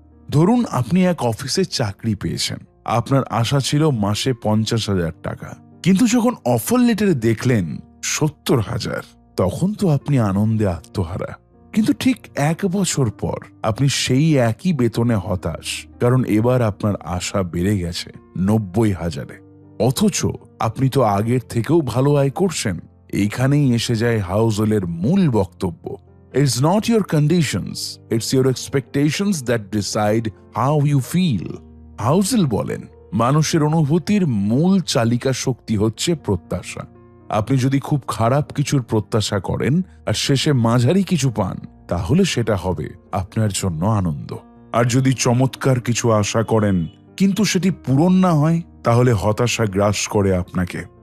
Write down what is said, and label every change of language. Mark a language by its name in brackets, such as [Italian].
[Bangla] ধরুন আপনি এক অফিসে চাকরি পেয়েছেন। আপনার আশা ছিল মাসে 50,000 টাকা, কিন্তু যখন অফার লেটারে দেখলেন 70,000, তখন তো আপনি আনন্দে আত্মহারা। কিন্তু ঠিক 1 বছর পর আপনি সেই একই বেতনে হতাশ, কারণ এবার আপনার আশা বেড়ে গেছে 90,000-এ। অথচ আপনি তো আগের থেকেও ভালো আয় করছেন। এইখানেই এসে যায় হাউজেলের মূল বক্তব্য। [English] It's not your conditions, it's your expectations that decide how you feel. [Bangla] Housel বলেন, মানুষের অনুভূতির মূল চালিকা শক্তি হচ্ছে প্রত্যাশা। আপনি যদি খুব খারাপ কিছুর প্রত্যাশা করেন আর শেষে মাঝারি কিছু পান, তাহলে সেটা হবে আপনার জন্য আনন্দ। আর যদি চমৎকার কিছু আশা করেন কিন্তু সেটি পূরণ না হয়, তাহলে হতাশা গ্রাস করে আপনাকে।